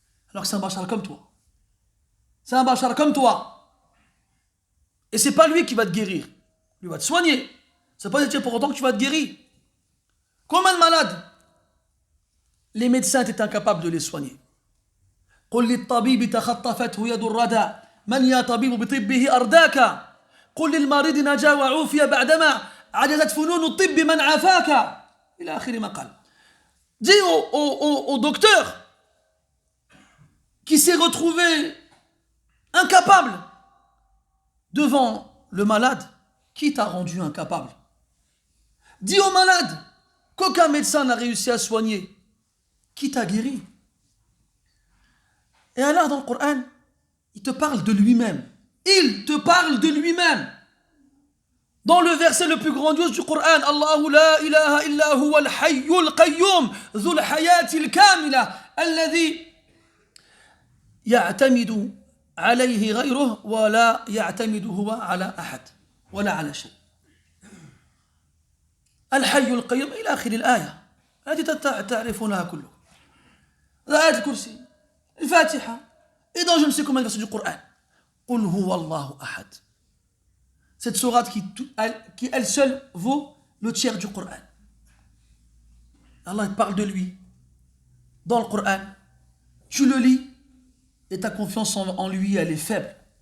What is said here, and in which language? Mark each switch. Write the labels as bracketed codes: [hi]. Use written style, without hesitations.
[fr] Alors que c'est un bachar comme toi. C'est un bachar comme toi. Et c'est pas lui qui va te guérir. Lui va te soigner. Ça ne veut pas dire pour autant que tu vas te guérir. Combien de malades les médecins étaient incapables de les soigner. [ar] قل للطبيب تخطفته يد الردى من يا طبيب بطبه أرداك قل للمريض نجا وعوفي بعدما عجزت فنون الطب من عافاك إلى آخر ما قال. [fr] Dis au docteur qui s'est retrouvé incapable devant le malade, qui t'a rendu incapable? Dis au malade qu'aucun médecin n'a réussi à soigner, qui t'a guéri? Et Allah dans le Coran, il te parle de lui-même. Il te parle de lui-même. Dans le verset le plus grandiose du Coran, [ar] Allahu la ilaha illa huwa al-hayyul qayyum, dhul hayatil kamila, alladhi ya'tamidu alayhi ghayruhu wa la ya'tamidu huwa ala ahad, wa la ala shay. الحي القيوم إلى آخر الآية التي تعرفونها كله. آية الكرسي، الفاتحة، [fr] et dans je ne sais combien de versets du Coran. [ar] قل هو الله أحد. [fr] Cette sourate qui elle seule vaut le tiers du Coran. Allah parle de lui dans le Coran. Tu le lis et ta confiance en lui, elle est faible.